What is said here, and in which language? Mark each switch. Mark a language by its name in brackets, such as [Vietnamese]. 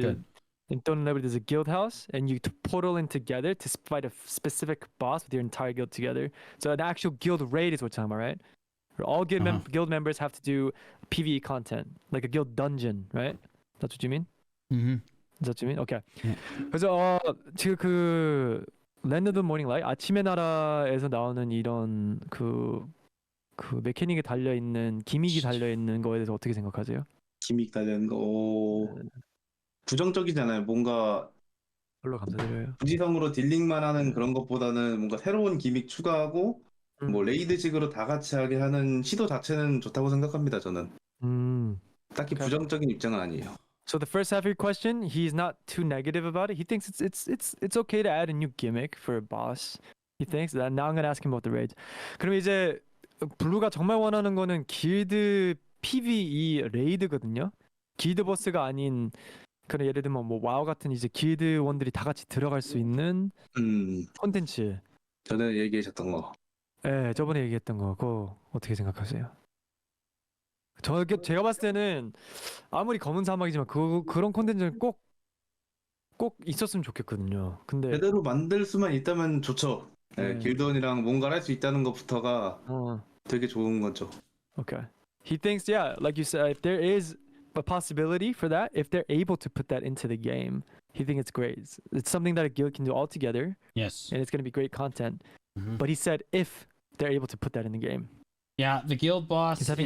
[English] good. in Throne and Liberty. There's a guild house, and you portal in together to fight a specific boss with your entire guild together. So an actual guild raid is what you're talking about, right? Where all guild members have to do PVE content, like a guild dungeon, right? That's what you mean? Mhm. Is that what you mean? Okay. Yeah. [Korean] 그래서 지금 그 랜드 오브 모닝 라이트 아침의 나라에서 나오는 이런 그 메케닉에 달려 있는 기믹이 달려 있는 거에 대해서 어떻게 생각하세요? 기믹 달려는 거, 부정적이잖아요. 뭔가 별로 감사드려요. 부지성으로 딜링만 하는 그런 것보다는 뭔가 새로운 기믹 추가하고 뭐 레이드식으로 다 같이 하게 하는 시도 자체는 좋다고 생각합니다, 저는. 딱히 [English] Okay. [Korean] 부정적인 입장은 아니에요. [English] So the first half of your question, he's not too negative about it. He thinks it's okay to add a new gimmick for a boss. He thinks that. Now I'm gonna ask him about the raids. [Korean] 그럼 이제 블루가 정말 원하는 거는 길드 PVE 레이드거든요. 길드 보스가 아닌 그런 예를 들면 뭐 와우 같은 이제 길드원들이 다 같이 들어갈 수 있는 콘텐츠. 전에 얘기하셨던 거. 네, 저번에 얘기했던 거. 그거 어떻게 생각하세요? 제가 봤을 때는 아무리 검은 사막이지만 그런 콘텐츠는 꼭 있었으면 좋겠거든요. 근데 제대로 만들 수만 있다면 좋죠. 네, 네. 길드원이랑 뭔가를 할 수 있다는 것부터가 되게 좋은 거죠. [English] Okay. He thinks, yeah, like you said, if there is a possibility for that, if they're able to put that into the game, he thinks it's great. It's something that a guild can do all together, Yes. and it's going to be great content. Mhm. But he said if they're able to put that in the game. Yeah, the guild boss He's having